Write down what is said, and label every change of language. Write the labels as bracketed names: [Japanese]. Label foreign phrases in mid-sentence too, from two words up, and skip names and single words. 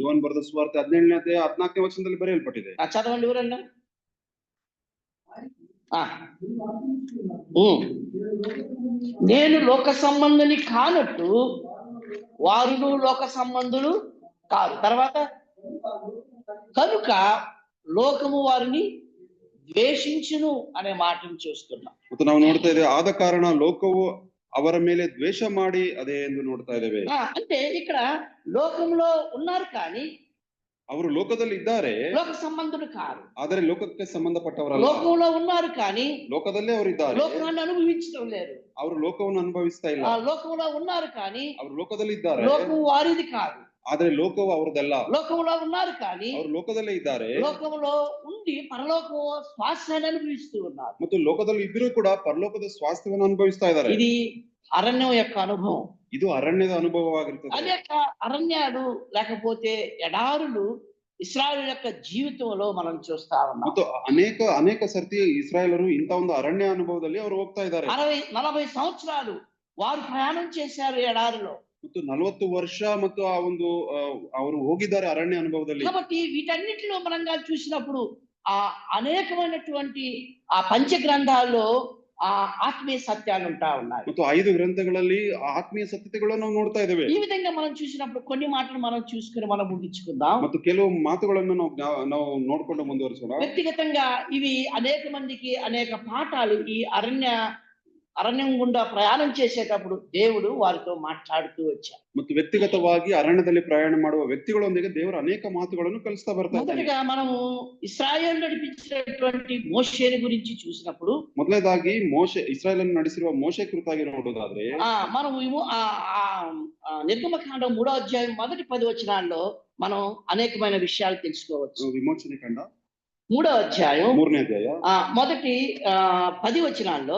[Kannada] ಯೋಹನ ಬರೆದ ಸುವಾರ್ತೆ 17ನೇ ಅಧ್ಯಾಯ 14ನೇ ವಚನದಲ್ಲಿ ಬರೆಯಲ್ಪಟ್ಟಿದೆ. [Telugu] చదవండి ఎవరన్నా. నేను లోక సంబంధిని కానట్టు వారును లోక సంబంధులు కాదు. తర్వాత కనుక లోకము వారిని ద్వేషించును అనే మాటను చూస్తున్నాం. [Kannada] ಮತ್ತು ನಾವು ನೋಡ್ತಾ ಇದ್ದೇವೆ ಆದ ಕಾರಣ ಲೋಕವು ಅವರ ಮೇಲೆ ದ್ವೇಷ ಮಾಡಿ ಅದೇ ಎಂದು ನೋಡ್ತಾ ಇದ್ದೇವೆ. [Telugu] అంటే ఇక్కడ లోకంలో ఉన్నారు కానీ [Kannada] ಅವರು ಲೋಕದಲ್ಲಿ ಇದ್ದಾರೆ, [Telugu] లోక సంబంధులు కాదు. [Kannada] ಆದರೆ ಲೋಕಕ್ಕೆ ಸಂಬಂಧಪಟ್ಟವರಲ್ಲ. [Telugu] లోకంలో ఉన్నారు కానీ [Kannada] ಲೋಕದಲ್ಲೇ ಅವರು ಇದ್ದಾರೆ, [Telugu] లోకాన్ని అనుభవించడం లేదు. [Kannada] ಅವರು ಲೋಕವನ್ನು ಅನುಭವಿಸ್ತಾ ಇಲ್ಲ. [Telugu] లోకంలో ఉన్నారు కానీ [Kannada] ಅವರು ಲೋಕದಲ್ಲಿ ಇದ್ದಾರೆ, [Telugu] లోకం వారిది కాదు. [Kannada] ಆದ್ರೆ ಲೋಕವು ಅವರದಲ್ಲ. [Telugu] లోకంలో ఉన్నారు కానీ [Kannada] ಅವರು ಲೋಕದಲ್ಲೇ ಇದ್ದಾರೆ, [Telugu] లోకంలో ఉండి పరలోక స్వాస్థ్యాన్ని అనుభవిస్తూ ఉన్నారు. [Kannada] ಮತ್ತು ಲೋಕದಲ್ಲಿ ಇದ್ರೂ ಕೂಡ ಪರಲೋಕದ ಸ್ವಾಸ್ಥ್ಯವನ್ನು ಅನುಭವಿಸ್ತಾ ಇದ್ದಾರೆ. [Telugu] ఇది అరణ్యం యొక్క అనుభవం. [Kannada] ಇದು ಅರಣ್ಯದ ಅನುಭವವಾಗಿರುತ್ತದೆ. [Telugu] అనేక అరణ్యాలు లేకపోతే ఎడారులు ఇశ్రాయేలు యొక్క జీవితంలో మనం చూస్తా ఉన్నాం. [Kannada] ಮತ್ತು ಅನೇಕ ಸರ್ತಿ ಇಸ್ರಾಯೇಲರು ಇಂಥ ಒಂದು ಅರಣ್ಯ ಅನುಭವದಲ್ಲಿ ಅವರು ಹೋಗ್ತಾ ಇದ್ದಾರೆ. [Telugu] 60-40 సంవత్సరాలు వారు ప్రయాణం చేశారు ఎడారిలో. [Kannada] ಮತ್ತು 40 ವರ್ಷ ಮತ್ತು ಆ ಒಂದು ಅವರು ಹೋಗಿದ್ದಾರೆ ಅರಣ್ಯ ಅನುಭವದಲ್ಲಿ. [Telugu] కాబట్టి వీటన్నిటిలో మనం చూసినప్పుడు ఆ అనేకమైనటువంటి ఆ పంచ గ్రంథాల్లో ఆ ఆత్మీయ సత్యాలు ఉంటా ఉన్నాయి. [Kannada] ಮತ್ತು 5 ಗ್ರಂಥಗಳಲ್ಲಿ ಆತ್ಮೀಯ ಸತ್ಯತೆಗಳನ್ನು ನಾವು ನೋಡ್ತಾ ಇದ್ದೇವೆ. [Telugu] ఈ విధంగా మనం చూసినప్పుడు కొన్ని మాటలు మనం చూసుకుని మనం ముగించుకుందాం. [Kannada] ಮತ್ತು ಕೆಲವು ಮಾತುಗಳನ್ನು ನಾವು ನೋಡ್ಕೊಂಡು ಮುಂದುವರಿಸೋಣ. [Telugu] వ్యక్తిగతంగా ఇవి అనేక మందికి అనేక పాఠాలు ఈ అరణ్యం గుండా ప్రయాణం చేసేటప్పుడు దేవుడు వారితో మాట్లాడుతూ వచ్చారు. [Kannada] ಮತ್ತು ವ್ಯಕ್ತಿಗತವಾಗಿ ಅರಣ್ಯದಲ್ಲಿ ಪ್ರಯಾಣ ಮಾಡುವ ವ್ಯಕ್ತಿಗಳೊಂದಿಗೆ ದೇವರು ಅನೇಕ ಮಾತುಗಳನ್ನು ಕಲಿಸ್ತಾ ಬರ್ತಾರೆ. [Telugu] మొదటిగా మనము ఇశ్రాయేలు నడిపించినటువంటి మోషేని గురించి చూసినప్పుడు, [Kannada] ಮೊದಲನೇದಾಗಿ ಇಸ್ರಾಯೇಲನ್ನು ನಡೆಸಿರುವ ಮೋಶೆ ಕುರಿತಾಗಿ ನೋಡೋದಾದ್ರೆ [Telugu] మనము నిర్గమకాండం 3వ అధ్యాయం మొదటి 10 వచనాల్లో మనం అనేకమైన విషయాలు తెలుసుకోవచ్చు. [Kannada] ವಿಮೋಚನೆ ಕಂಡ [Telugu] 3వ అధ్యాయం [Kannada] 3ನೇ ಅಧ್ಯಾಯ [Telugu] మొదటి 10 వచనాల్లో